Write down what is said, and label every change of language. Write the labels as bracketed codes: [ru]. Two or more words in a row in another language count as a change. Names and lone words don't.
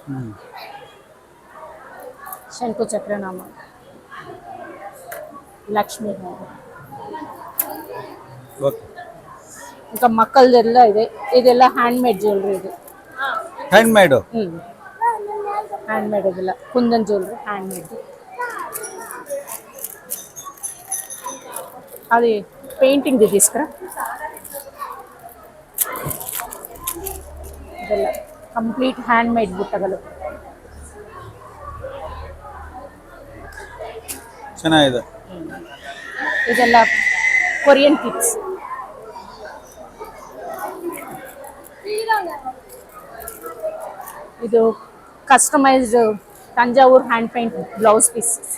[kn] ಶಂಕು ಚಕ್ರನಾಮ, ಲಕ್ಷ್ಮೀ ನಾಮ. ಓಕೆ. ఇంకా ಮಕ್ಕಳದೆಲ್ಲ ಇದೆ. ಇದೆಲ್ಲ [en] hand made jewellery [kn] ಇದು. [en] hand made. hand made ಇದೆಲ್ಲ kundan jewellery hand made. [te] అది పెయింటింగ్ తీసుకురా. [kn] ಇದೆಲ್ಲ [en] complete hand made [kn] ಬುಟ್ಟಗಳು. ಚೆನ್ನಾಗಿದೆ. ಇದೆಲ್ಲ [en] Korean kids. ಇದು customized Thanjavur hand paint blouse piece.